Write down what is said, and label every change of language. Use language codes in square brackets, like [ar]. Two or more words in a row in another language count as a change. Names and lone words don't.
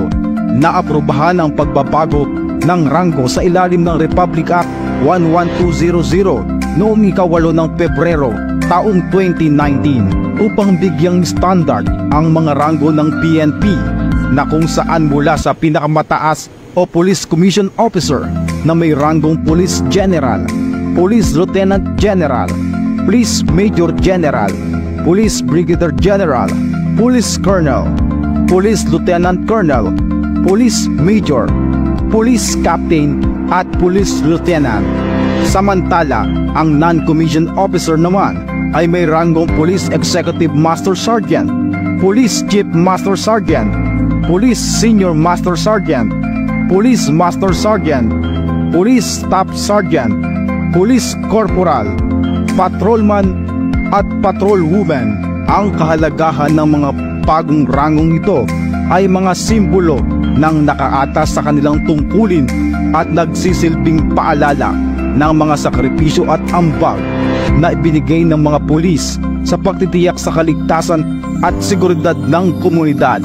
[tl] Naaprubahan ang pagbabago ng ranggo sa ilalim ng Republic Act 11200 noong ika-8 ng Pebrero taong 2019 upang bigyang standard ang mga ranggo ng PNP na kung saan mula sa pinakamataas o [en] Police Commission Officer [tl] na may ranggong [en] Police General, Police Lieutenant General, Police Major General, Police Brigadier General, Police Colonel, Police Lieutenant Colonel, Police Major, Police Captain [tl] at [en] Police Lieutenant. [tl] Samantala, ang [en] non-commissioned officer [tl] naman ay may ranggong [en] Police Executive Master Sergeant, Police Chief Master Sergeant, Police Senior Master Sergeant, Police Master Sergeant, Police Staff Sergeant, Police Corporal, Patrolman [tl] at Patrolwoman. Ang kahalagahan ng mga bagong ranggong ito ay mga simbolo ng nakaatas sa kanilang tungkulin at nagsisilbing paalala ng mga sakripisyo at ambag na ibinigay ng mga pulis sa pagtitiyak sa kaligtasan at seguridad ng komunidad.